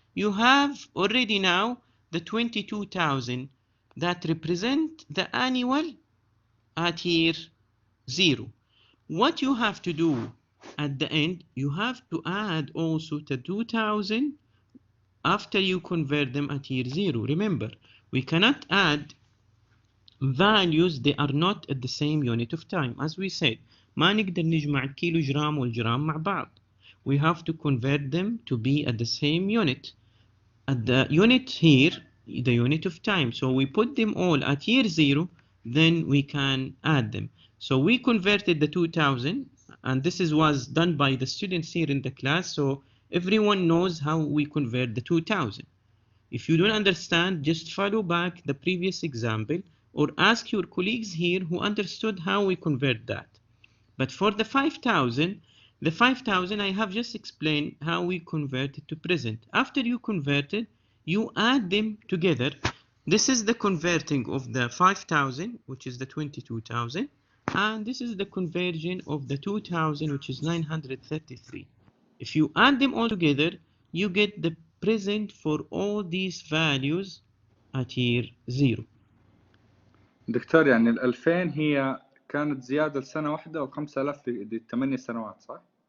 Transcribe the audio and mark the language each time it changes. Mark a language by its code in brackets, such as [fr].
[en] You have already now the 22,000 that represent the annual at year 0. What you have to do at the end, you have to add also the 2,000 after you convert them at year 0. Remember, we cannot add values they are not at the same unit of time. As we said, [ar] ما نقدر نجمع الكيلو جرام والجرام مع بعض. [en] We have to convert them to be at the same unit. At the unit here, the unit of time. So we put them all at year 0, then we can add them. So we converted the 2,000, and this was done by the students here in the class, so everyone knows how we convert the 2,000. If you don't understand, just follow back the previous example or ask your colleagues here who understood how we convert that. But for the 5,000, the 5,000 I have just explained how we convert it to present. After you convert it, you add them together. This is the converting of the 5,000, which is the 22,000, and this is the conversion of the 2,000, which is 933. If you add them all together, you get the present for all these values at year 0. [ar] دكتور يعني ال 2000 هي كانت زيادة لسنة واحدة و5000 ل8 سنوات صح؟